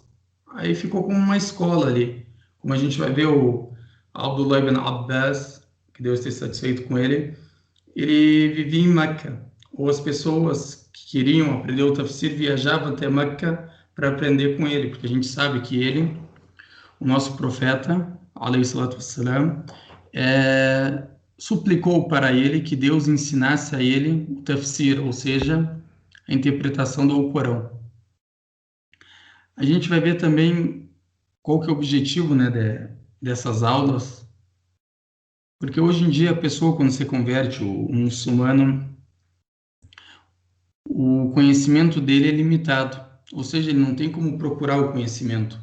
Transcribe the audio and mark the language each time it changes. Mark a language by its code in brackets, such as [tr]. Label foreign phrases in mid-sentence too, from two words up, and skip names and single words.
[pt] Aí ficou como uma escola ali. Como a gente vai ver o Abdullah ibn Abbas, que Deus esteja satisfeito com ele vivia em Meca. Ou as pessoas que queriam aprender o tafsir viajavam até Meca para aprender com ele, porque a gente sabe que ele, o nosso profeta, [ar] عليه الصلاة والسلام, [pt] suplicou para ele que Deus ensinasse a ele o tafsir, ou seja, a interpretação do Alcorão. A gente vai ver também qual que é o objetivo, né, dessas aulas, porque hoje em dia a pessoa, quando se converte, o muçulmano, o conhecimento dele é limitado, ou seja, ele não tem como procurar o conhecimento.